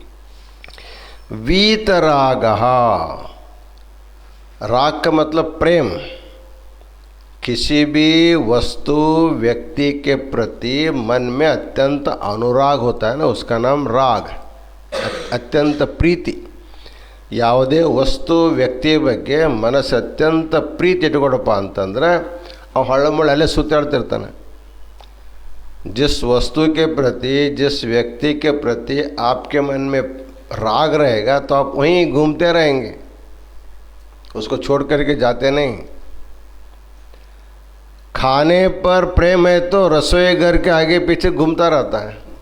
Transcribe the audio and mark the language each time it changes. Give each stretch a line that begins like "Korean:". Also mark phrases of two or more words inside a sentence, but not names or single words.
Hindi: वीतरागः, राग का मतलब प्रेम. किसी भी वस्तु व्यक्ति के प्रति मन में अत्यंत अनुराग होता है ना, उसका नाम राग. अत्यंत प्रीति.
Kannada: ಯಾವುದೇ ವಸ್ತು ವ್ಯಕ್ತಿಯ ಬಗ್ಗೆ ಮನಸ್ಸು ಅತ್ಯಂತ ಪ್ರೀತಿ ಇಟ್ಕೊಡಪ್ಪ ಅಂತಂದರೆ ಅವು ಹಳ್ಳಮುಳ್ಳಲ್ಲೇ ಸುತ್ತಾಡ್ತಿರ್ತಾನೆ.
Hindi: जिस वस्तु के प्रति, जिस व्यक्ति के प्रति आपके मन में राग रहेगा तो आप वहीं घूमते रहेंगे, उसको छोड़ करके जाते नहीं। खाने पर प्रेम है तो रसोई घर के आगे पीछे घूमता रहता है।